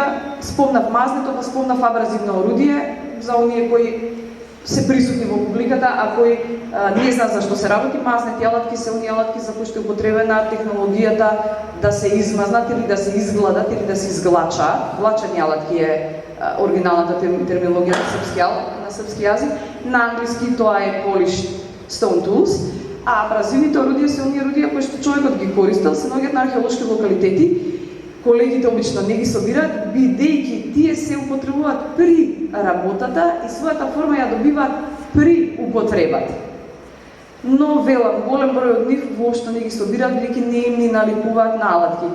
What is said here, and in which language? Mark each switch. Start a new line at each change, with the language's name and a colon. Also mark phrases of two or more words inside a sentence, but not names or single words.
Macedonian: Спомнав мазнето, па спомнав абразивно орудие за оние кои се присутни во публиката, а кои не знаат зашто се работи. Мазнети алатки се оние алатки за кои што е употребена технологијата да се измазнат или да се изгладат или да се изглачаат. Глачани алатки е оригиналната терминологија на српски јазик. На англиски тоа е
English: polished stone tools.
Macedonian: А абразивните орудија се оние орудија кои што човекот ги користел, се наоѓаат на археолошки локалитети. Колегите обично не ги собираат, бидејќи тие се употребуваат при работата и својата форма ја добиваат при употребата. Но велам, голем број од нив воопшто не ги собираат, бидејќи не им ни наликуваат на алатки.